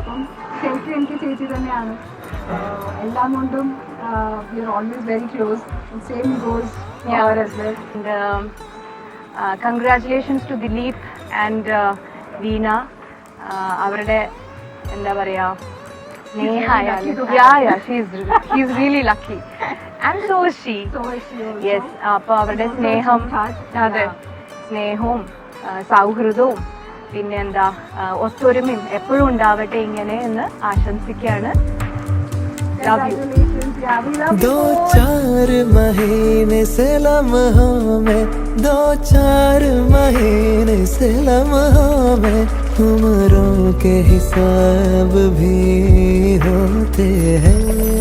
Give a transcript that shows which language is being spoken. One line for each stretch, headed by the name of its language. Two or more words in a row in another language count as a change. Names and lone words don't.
Malayalam: അപ്പം ശരിക്കും എനിക്ക് ചേച്ചി തന്നെയാണ് എല്ലാം കൊണ്ടും.
English: We are always very close. Same goes here as well. Congratulations to Dileep and Veena.
Malayalam: അവരുടെ എന്താ പറയാ
English: He's really lucky and so is she. യെസ്.
Malayalam: അപ്പോൾ അവരുടെ സ്നേഹം, അതെ, സ്നേഹവും സൗഹൃദവും പിന്നെ എന്താ ഒത്തൊരുമയും എപ്പോഴും ഉണ്ടാവട്ടെ ഇങ്ങനെ എന്ന് ആശംസിക്കുകയാണ്.
Hindi: दो चार महीने से लम्हों में, 2-4 महीने से लम्हों में उम्रों के हिसाब भी होते हैं.